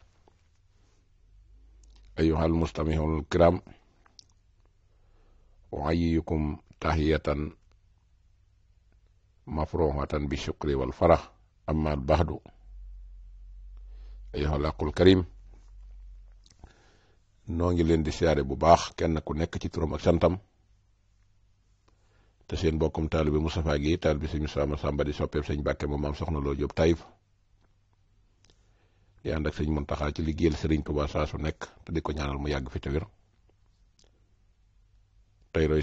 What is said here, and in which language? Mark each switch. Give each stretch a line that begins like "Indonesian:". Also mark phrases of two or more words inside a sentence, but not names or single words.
Arabic: أيها المستمعون الكرام، أحييكم تحية مفروحة بالشكر والفرح، أما بعد أيها الأخ الكريم،
Wolof: noo ngi leen di siyaare bu baax kenn ku nekk ci turam ak santam te seen bokkum taalibe Moustapha Guèye taalibe sëñ Moussa Samba di soppeeb sëñ Mbàkke moom maam soxna Lo Jóob Taïf di ànd ak sëñ Muntaxa ci liggéeyal Sëriñ Tuubaa saa su nekk te di ko ñaanal mu yàgg fi te wér tey roy